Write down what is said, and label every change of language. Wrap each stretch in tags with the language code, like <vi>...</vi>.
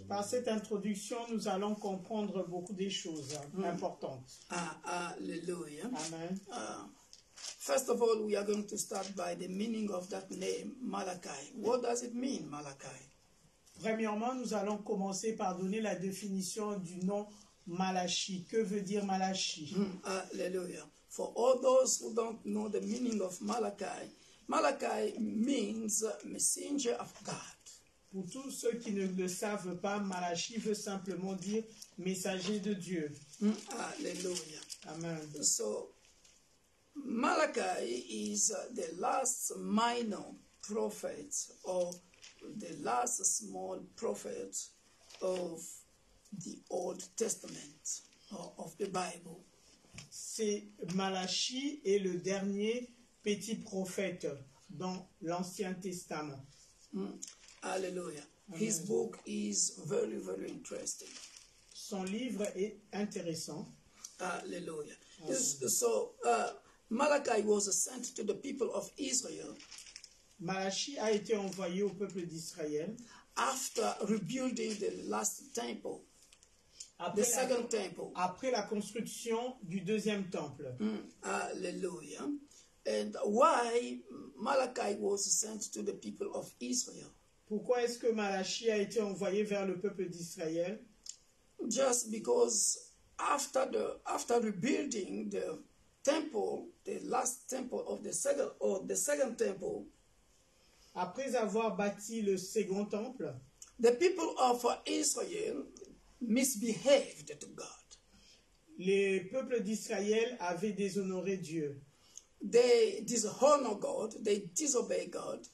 <fr>Par cette introduction, nous allons comprendre beaucoup de choses importantes. Hallelujah. Amen.</fr> <en>First of all, we are going to start by the meaning of that name, Malachi. What does it mean, Malachi?</en> <fr>Premièrement, nous allons commencer par donner la définition du nom Malachie. Que veut dire Malachie? Hallelujah.</fr> <en>For all those who don't know the meaning of Malachi, Malachi means messenger of God.</en> <fr>Pour tous ceux qui ne le savent pas, Malachie veut simplement dire messager de Dieu. Hallelujah. Amen.</fr> <en>So, Malachi is the last minor prophet, or the last small prophet of the Old Testament, or of the Bible.</en> <fr>C'est Malachie est le dernier petit prophète dans l'Ancien Testament. Hallelujah.</fr> <en>His book is very, very interesting.</en> <fr>Son livre est intéressant. Hallelujah.</fr> <en>So Malachi was sent to the people of Israel</en> <fr>Malachie a été envoyé au peuple d'Israël</fr> <en>after rebuilding the last temple, the second temple.</en> <fr>Après la construction du deuxième temple. Hallelujah.</fr> <en>And why Malachi was sent to the people of Israel?</en> <fr>Pourquoi est-ce que Malachie a été envoyé vers le peuple d'Israël?</fr> <en>Just because after rebuilding the temple, the last temple of the second temple,</en> <fr>après avoir bâti le second temple,</fr> <en>the people of Israel misbehaved to God.</en> <fr>Les peuples d'Israël avaient déshonoré Dieu.</fr> <en>They dishonor God, they disobey God.</en>